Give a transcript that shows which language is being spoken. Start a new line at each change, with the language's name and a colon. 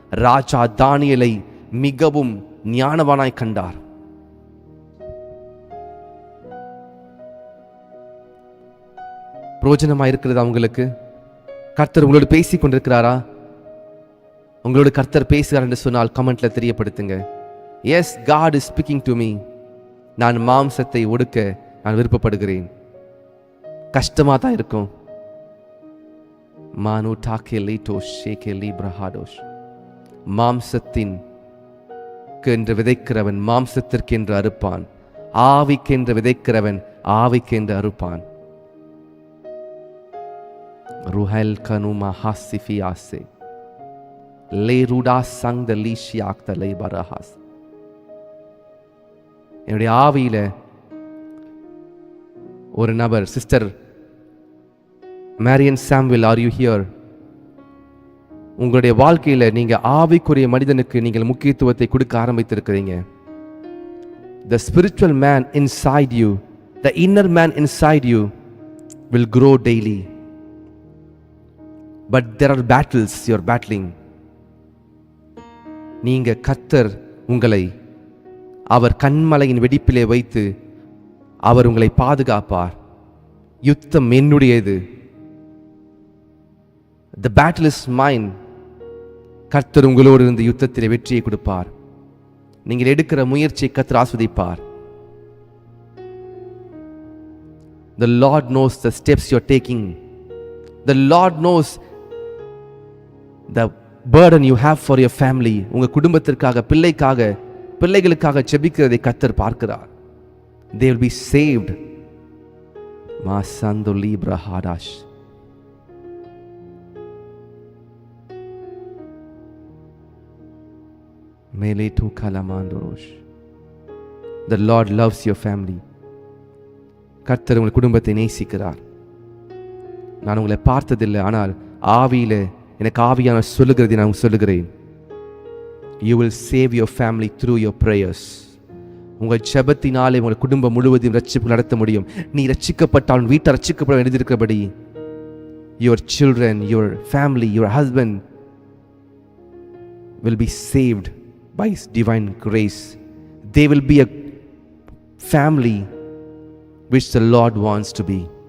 Tamil: ராஜா தானியேலை மிகவும் ஞானவானாய் கண்டார். பிரயோஜனமா இருக்கிறது அவங்களுக்கு? கர்த்தர் உங்களோடு பேசிக் கொண்டிருக்கிறாரா? உங்களோடு கர்த்தர் பேசுகிறார் என்று சொன்னால் கமெண்ட்ல தெரியப்படுத்துங்க.
English: Yes, God is speaking to me.
Tamil: நான் மாம்சத்தை ஒடுக்க நான் விருப்பப்படுகிறேன். கஷ்டமா தான் இருக்கும். மானு டாக்கே லேட்டோ ஷேகே லீப்ரஹாடோஷ். மாம்சத்தின் என்று விதைக்கிறவன் மாம்சத்திற்கென்று அறுப்பான், ஆவிக்கென்று விதைக்கிறவன் ஆவிக்கென்று அறுப்பான். ருஹல் கனுமா ஹாசிஃபியாசே லே ரூடா சங் த லீஷியாக் த லே பரஹாஸ். என்னுடைய ஆவியில ஒரு நபர், sister Marian Samvel,
English: Are you here?
Tamil: உங்களுடைய வாழ்க்கையில நீங்க ஆவிக்குரிய மனிதனுக்கு நீங்கள் முக்கியத்துவத்தை கொடுக்க ஆரம்பித்திருக்கிறீங்க.
English: The spiritual man inside you, the inner man inside you will grow daily. But there are battles you are battling.
Tamil: நீங்க கர்த்தர் உங்களை அவர் கண்மலையின் வெடிப்பிலே வைத்து அவர் உங்களை பாதுகாப்பார். யுத்தம் என்னுடையது.
English: The battle is mine.
Tamil: கர்த்தர் உங்களோடு இருந்து யுத்தத்திலே வெற்றியை கொடுப்பார். நீங்கள் எடுக்கிற முயற்சியை கர்த்தர் ஆஸ்வதிப்பார்.
English: The Lord knows the steps you are taking. The Lord knows the burden you have for your family.
Tamil: உங்க குடும்பத்திற்காக, பிள்ளைகளுக்காக ஜெபிக்கிறதை கர்த்தர் பார்க்கிறார்.
English: They will be saved. Masando libra hadash. Mele tu kalamandorosh. The Lord loves your family.
Tamil: கர்த்தர் உங்கள் குடும்பத்தை நேசிக்கிறார். நான் உங்களை பார்த்ததில்லை, ஆனால் ஆவியில எனக்கு ஆவியான சொல்லுகிறதை நான் சொல்லுகிறேன்.
English: You will save your family through your prayers.
Tamil: உங்கள் ஜெபத்தினாலே உங்கள் குடும்பம் முழுவதும் ரட்சிப்பு நடத்த முடியும். நீ ரட்சிக்கப்பட்டால் வீட்டை ரட்சிக்கப்பட எழுதியிருக்கிறபடி
English: your children, your family, your husband will be saved by His divine grace. They will be a family which the Lord wants to be.